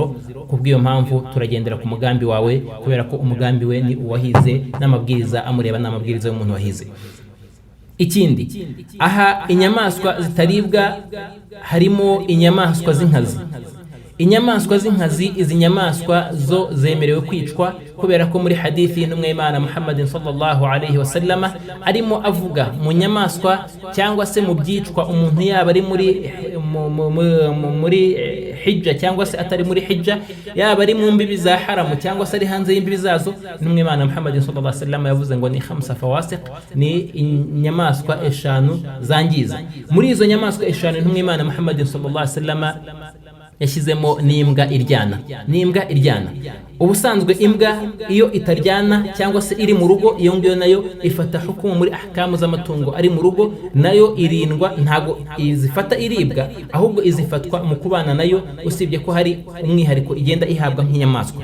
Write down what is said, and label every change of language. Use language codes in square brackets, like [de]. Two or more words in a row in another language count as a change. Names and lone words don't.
[rw] Kubw'iyo mpamvu turagendera ku mugambi wawe, kubera ko umugambi we ni uwahize, n'amabwiriza amureba n'amabwiriza y'umuntu wahize. Ikindi, aha inyamaswa zitaribwa harimo inyamaswa z'inkazi. Inyamaswa z'inkazi, izi nyamaswa zo zemerewe kwicwa, kubera ko muri hadithi y'intumwa y'Imana Muhammad [ar] صلى الله عليه وسلم [rw] arimo avuga mu nyamaswa cyangwa se mu byicwa umuntu yaba ari muri hijja cyangwa se atari muri hijja, yaba ari mu mbibi za haramu cyangwa se ari hanze y'imbibi zazo, n'umwe Imana Muhammad [ar] صلى الله عليه وسلم [rw] yavuze ngo ni 5 fawasiq, ni inyamaswa eshanu zangiza. Muri izo nyamaswa eshanu n'umwe Imana Muhammad [ar] صلى الله عليه وسلم [rw] yashyizemo n'imbwa iryana. Ubusanzwe imbwa iyo itaryana cyangwa se iri mu rugo, iyo ngiyo nayo ifata hukumu muri ahkamu z'amatungo ari mu rugo, nayo irindwa, ntago izifata iribwa, ahubwo izifatwa mu kubana nayo, usibye ko hari umwihariko igenda ihabwa nk'inyamaswa.